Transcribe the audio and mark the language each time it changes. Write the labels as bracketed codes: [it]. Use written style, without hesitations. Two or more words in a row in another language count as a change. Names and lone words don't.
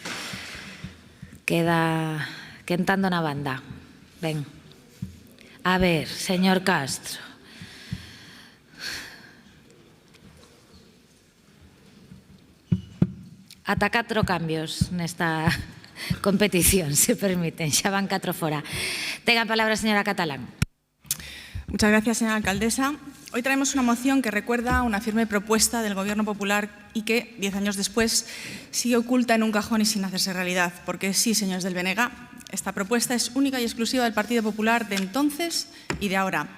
[gl] Queda quentando na banda. Ben. A ver, señor Castro. Ata 4 cambios nesta competición, [es] se permiten. [gl] Xa van 4 fora. Tenga a palabra a señora Catalán. [es] Muchas gracias, señora alcaldesa. Hoy traemos una moción que recuerda una firme propuesta del Gobierno Popular y que, 10 años después, sigue oculta en un cajón y sin hacerse realidad. Porque sí, señores del BNG, esta propuesta es única y exclusiva del Partido Popular de entonces y de ahora.